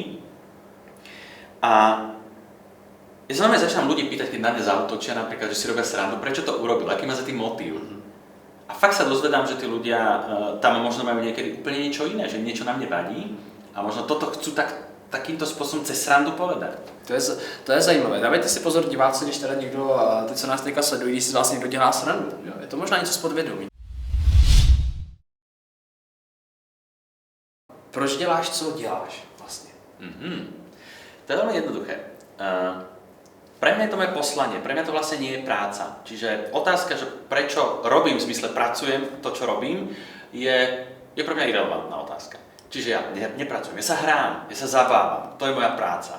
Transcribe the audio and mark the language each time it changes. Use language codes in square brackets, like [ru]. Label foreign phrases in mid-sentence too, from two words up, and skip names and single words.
[sk] A ja sa normálne začínam ľudí pýtať, keď na mňa zaútočia, napríklad, že si robia srandu, prečo to urobil, aký má za tým motív. A fakt sa dozvedám, že tí ľudia tam možno majú niekedy úplne niečo iné, že niečo na mne vadí a možno toto chcú takýmto spôsobom cez srandu povedať. [cs] To je zajímavé. Dávajte si pozor, diváci, když teda někdo, ty co nás teďka sledují, když si z vás někdo dělá srandu. Jo? Je to možná něco z podvědomí. Proč děláš, co děláš vlastně? [sk] To je veľmi jednoduché. Pre mňa je to moje poslanie, pre mňa to vlastne nie je práca. Čiže otázka, že prečo robím, v zmysle pracujem, to čo robím, je pre mňa irelevantná otázka. Čiže ja nepracujem, ja sa hrám, ja sa zabávam, to je moja práca.